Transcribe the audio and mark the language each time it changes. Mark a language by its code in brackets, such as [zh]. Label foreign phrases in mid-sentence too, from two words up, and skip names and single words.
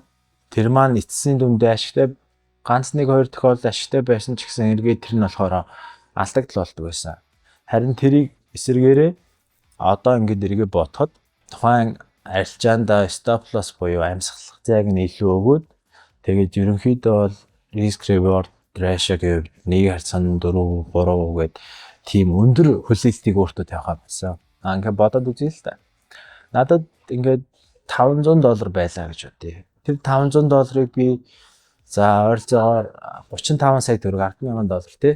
[mn] Тэр маань эцсийн дүндээ ашигтай ганц 1-2 тохиолдолд ашигтай байсан ч гэсэн эргээд тэр нь болохоор алдагдал болдог байсан. Харин тэрийг эсэргээрээ одоо ингээд эргээ бодоход тухайн арилжаанда [en] stop loss [mn] буюу амьсгалах зайг нь илүү өгөөд тэгээд ерөнхийдөө бол [en] risk reward ratio [mn] гэвэл 1/4 4 3 гээд тийм өндөр хүлээлтийг өөртөө тавих байсан. Ингээд бодоод үзье л та. Надад ингээд $500 байлаа гэж бодъё. Тэр $500 би за ойролцоогоор 35 сая төгрөг $10,000 тий.